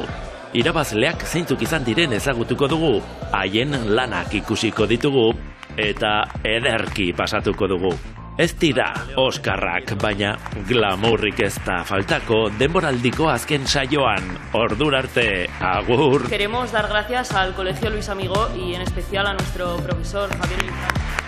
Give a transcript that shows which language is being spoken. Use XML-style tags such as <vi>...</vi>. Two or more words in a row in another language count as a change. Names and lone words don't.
<eu>Irabazleak zeintzuk izan diren ezagutuko dugu, haien lanak ikusiko ditugu eta ederki pasatuko dugu. Ez dira Oskarrak, baina glamurrik ez da faltako denboraldiko azken saioan. Ordura arte, agur!</eu> <es>Queremos dar gracias al Colegio Luis Amigó y en especial a nuestro profesor Javier Lizardo.</es>